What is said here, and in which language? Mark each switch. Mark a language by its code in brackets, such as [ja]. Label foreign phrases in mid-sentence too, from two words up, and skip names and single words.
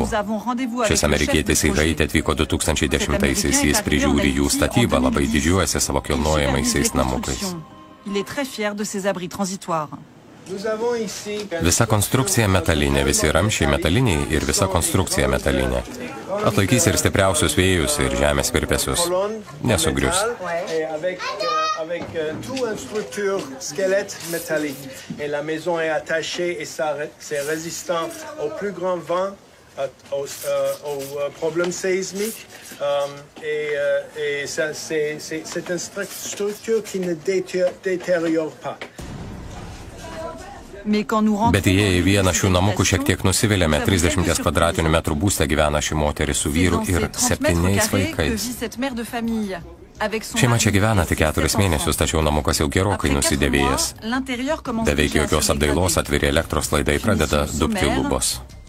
[lt] Šis amerikietis į Haitį atvyko 2010-aisiais, jis prižiūri jų statybą, labai didžiuojasi savo kilnojamaisiais namukais. Visa konstrukcija metalinė, visi ramščiai metaliniai ir visa konstrukcija metalinė. Atlaikys ir stipriausius vėjus ir žemės virpesius. Nesugrius. [fr] Avec tout une structure squelette métallique. Et la maison est attachée et c'est résistant aux plus grands vents, aux problèmes sismiques. Et c'est une structure qui ne détériore pas. [lt] Bet įėję į vieną šių namukų šiek tiek nusivylėme. 30 kvadratinių metrų būste gyvena ši moteris su vyru ir 7 vaikais. Šeima čia gyvena tik 4 mėnesius, tačiau namukas jau gerokai nusidėvėjęs. Beveik jokios apdailos, atviri elektros laidai, pradeda dubti lubos.